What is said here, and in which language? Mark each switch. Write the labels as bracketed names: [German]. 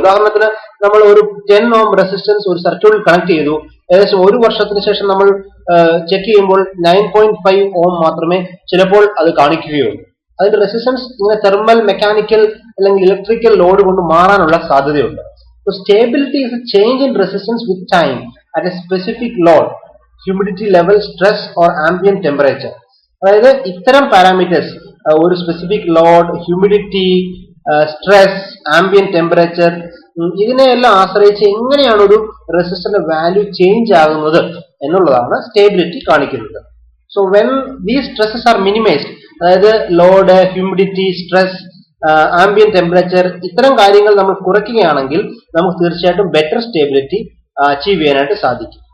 [Malayalam] ഉദാഹരണത്തിന് നമ്മൾ ഒരു 10 ohm റെസിസ്റ്റൻസ് ഒരു സർക്യൂട്ടിൽ കണക്ട് ചെയ്തു, ഏകദേശം ഒരു വർഷത്തിന് ശേഷം നമ്മൾ ചെക്ക് ചെയ്യുമ്പോൾ 9.5 ohm മാത്രമേ ചിലപ്പോൾ അത് കാണിക്കുകയുള്ളൂ. അതിന്റെ റെസിസ്റ്റൻസ് ഇങ്ങനെ തെർമൽ, മെക്കാനിക്കൽ അല്ലെങ്കിൽ ഇലക്ട്രിക്കൽ ലോഡ് കൊണ്ട് മാറാനുള്ള സാധ്യതയുണ്ട്. [English] So stability is a change in resistance with time at a specific load, humidity level, stress or ambient temperature. [Malayalam] അതായത് ഇത്തരം പാരാമീറ്റേഴ്സ്, ഒരു specific load, humidity, stress, ambient temperature, ഇതിനെയെല്ലാം ആശ്രയിച്ച് എങ്ങനെയാണ് ഒരു റെസിസ്റ്ററിന്റെ വാല്യൂ ചേഞ്ച് ആകുന്നത് എന്നുള്ളതാണ് സ്റ്റേബിലിറ്റി കാണിക്കുന്നത്. [English] so when these stresses are minimised, [Malayalam] അതായത് load, humidity, stress, ambient temperature, ഇത്തരം കാര്യങ്ങൾ നമ്മൾ കുറയ്ക്കുകയാണെങ്കിൽ നമുക്ക് തീർച്ചയായിട്ടും ബെറ്റർ സ്റ്റേബിലിറ്റി അച്ചീവ് ചെയ്യാനായിട്ട് സാധിക്കും.